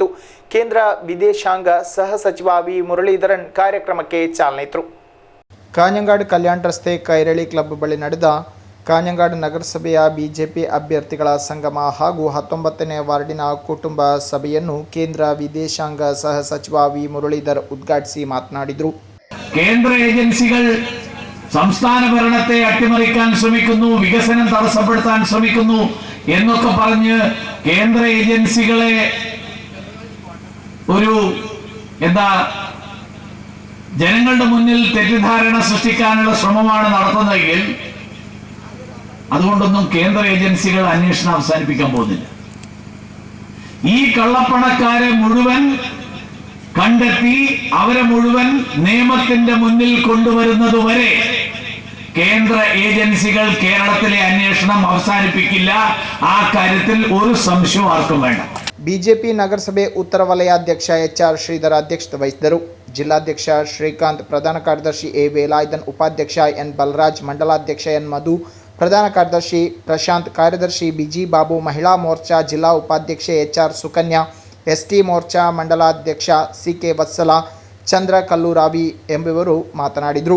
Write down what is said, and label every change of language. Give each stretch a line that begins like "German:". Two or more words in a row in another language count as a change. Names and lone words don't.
Kannada: ಕೇಂದ್ರ ವಿದೇಶಾಂಗ ಸಹ ಸಚಿವ ವಿ ಮುರಳೀಧರನ್ ಕಾರ್ಯಕ್ರಮಕ್ಕೆ ಚಾಲನೆ ಇತ್ತರು. ಕಾಞಂಗಾಡ್ ಕಲ್ಯಾಣ ರಸ್ತೆ ಕೈರಳಿ ಕ್ಲಬ್ ಬಳಿ ನಡೆದ ಕಾಞಂಗಾಡ್ ನಗರಸಭೆಯ ಬಿಜೆಪಿ ಅಭ್ಯರ್ಥಿಗಳ ಸಂಗಮ ಹಾಗೂ 19ನೇ ವಾರ್ಡಿನ ಕುಟುಂಬ ಸಭೆಯನ್ನು ಕೇಂದ್ರ ವಿದೇಶಾಂಗ ಸಹ ಸಚಿವ ವಿ ಮುರಳೀಧರ್ ಉದ್ಘಾಟಿಸಿ ಮಾತನಾಡಿದರು.
Malayalam: കേന്ദ്ര ഏജൻസികൾ സംസ്ഥാന ഭരണത്തെ അട്ടിമറിക്കാൻ ശ്രമിക്കുന്നു, വികസനം തടസ്സപ്പെടുത്താൻ ശ്രമിക്കുന്നു എന്നൊക്കെ പറഞ്ഞ് കേന്ദ്ര ഏജൻസികളെ ഒരു ജനങ്ങളുടെ മുന്നിൽ തെറ്റിദ്ധാരണ സൃഷ്ടിക്കാനുള്ള ശ്രമമാണ് നടത്തുന്നതെങ്കിൽ അതുകൊണ്ടൊന്നും കേന്ദ്ര ഏജൻസികൾ അന്വേഷണം അവസാനിപ്പിക്കാൻ പോകുന്നില്ല. ഈ കള്ളപ്പണക്കാരെ മുഴുവൻ കണ്ടെത്തി അവരെ മുഴുവൻ നിയമത്തിന്റെ മുന്നിൽ കൊണ്ടുവരുന്നത് വരെ കേന്ദ്ര ഏജൻസികൾ കേരളത്തിലെ അന്വേഷണം അവസാനിപ്പിക്കില്ല. ആ കാര്യത്തിൽ ഒരു സംശയവും ആർക്കും വേണ്ട.
Kannada: ಬಿಜೆಪಿ ನಗರಸಭೆ ಉತ್ತರ ವಲಯಾಧ್ಯಕ್ಷ HR ಶ್ರೀಧರ್ ಅಧ್ಯಕ್ಷತೆ ವಹಿಸಿದರು. ಜಿಲ್ಲಾಧ್ಯಕ್ಷ ಶ್ರೀಕಾಂತ್, ಪ್ರಧಾನ ಕಾರ್ಯದರ್ಶಿ A ವೇಲಾಯುಧನ್, ಉಪಾಧ್ಯಕ್ಷ N ಬಲರಾಜ್, ಮಂಡಲಾಧ್ಯಕ್ಷ N ಮಧು, ಪ್ರಧಾನ ಕಾರ್ಯದರ್ಶಿ ಪ್ರಶಾಂತ್, ಕಾರ್ಯದರ್ಶಿ BG ಬಾಬು, ಮಹಿಳಾ ಮೋರ್ಚಾ ಜಿಲ್ಲಾ ಉಪಾಧ್ಯಕ್ಷೆ HR ಸುಕನ್ಯಾ, ST ಮೋರ್ಚಾ ಮಂಡಲಾಧ್ಯಕ್ಷ CK ವತ್ಸಲ, ಚಂದ್ರ ಕಲ್ಲೂರಾವಿ ಎಂಬುವರು ಮಾತನಾಡಿದರು.